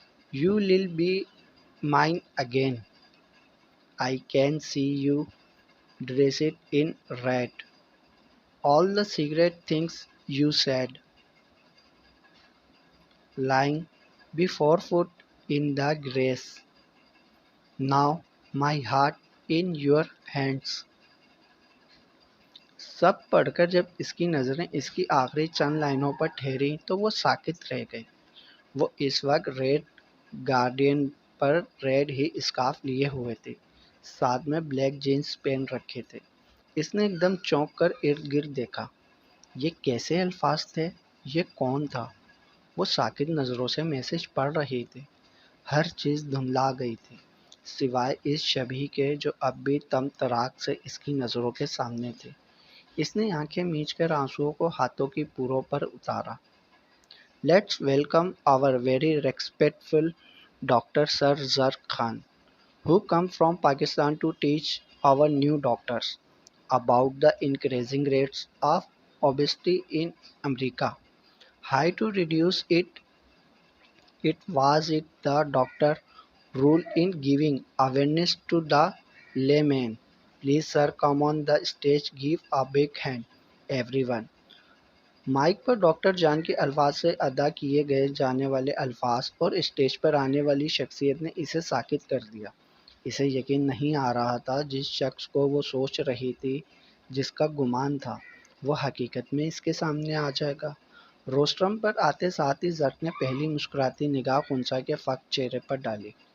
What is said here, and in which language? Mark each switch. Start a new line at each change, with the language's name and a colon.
English: You will be mine again. I can see you dressed in red. All the secret things you said, lying before foot in the grace. Now my heart in your hands.
Urdu: سب پڑھ کر جب اس کی نظریں اس کی آخری چند لائنوں پر ٹھہری تو وہ ساکت رہ گئی۔ وہ اس وقت ریڈ گارڈین پر ریڈ ہی اسکارف لیے ہوئے تھے، ساتھ میں بلیک جینز پہن رکھے تھے۔ اس نے ایک دم چونک کر ارد گرد دیکھا۔ یہ کیسے الفاظ تھے؟ یہ کون تھا؟ وہ ساکت نظروں سے میسج پڑھ رہی تھی۔ ہر چیز دھندلا گئی تھی سوائے اس شبیہ کے جو اب بھی تم تراک سے اس کی نظروں کے سامنے تھی۔ اس نے آنکھیں میچ کر آنسوؤں کو ہاتھوں کی پوروں پر اتارا۔
English: Let's welcome our very respectful doctor sir Zarq Khan who come from Pakistan to teach our new doctors about the increasing rates of obesity in America. How to reduce it? It was it the doctor rule in giving awareness to the layman. Please sir come on the stage, give a big hand everyone.
Urdu: Mic per doctor جان کے الفاظ سے ادا کیے گئے جانے والے الفاظ اور اسٹیج پر آنے والی شخصیت نے اسے ساکت کر دیا۔ اسے یقین نہیں آ رہا تھا جس شخص کو وہ سوچ رہی تھی، جس کا گمان تھا، وہ حقیقت میں اس کے سامنے آ جائے گا۔ روسٹرم پر آتے ساتھ ہی زرق نے پہلی مسکراتی نگاہ خنسا کے فقر چہرے پر ڈالی۔